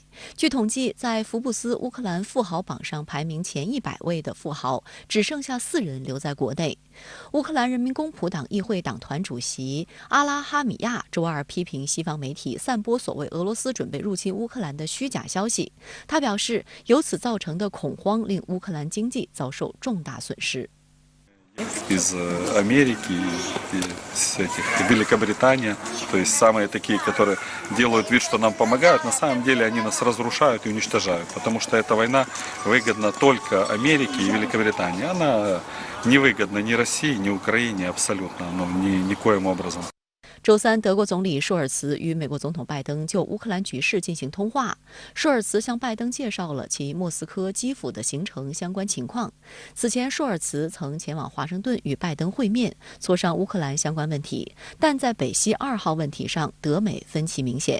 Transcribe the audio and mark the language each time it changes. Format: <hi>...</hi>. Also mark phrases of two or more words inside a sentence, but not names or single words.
<zh>据统计，在福布斯乌克兰富豪榜上排名前100位的富豪，只剩下4人留在国内。乌克兰人民公仆党议会党团主席阿拉哈米亚周二批评西方媒体散播所谓俄罗斯准备入侵乌克兰的虚假消息。他表示，由此造成的恐慌令乌克兰经济遭受重大损失。</zh> <ru>из Америки, из Великобритании, то есть самые такие, которые делают вид, что нам помогают, на самом деле они нас разрушают и уничтожают, потому что эта война выгодна только Америке и Великобритании. Она не выгодна ни России, ни Украине абсолютно, никоим образом.</ru> <zh>周三，德国总理舒尔茨与美国总统拜登就乌克兰局势进行通话。舒尔茨向拜登介绍了其莫斯科、基辅的行程相关情况。此前，舒尔茨曾前往华盛顿与拜登会面，磋商乌克兰相关问题，但在北溪2号问题上，德美分歧明显。</zh>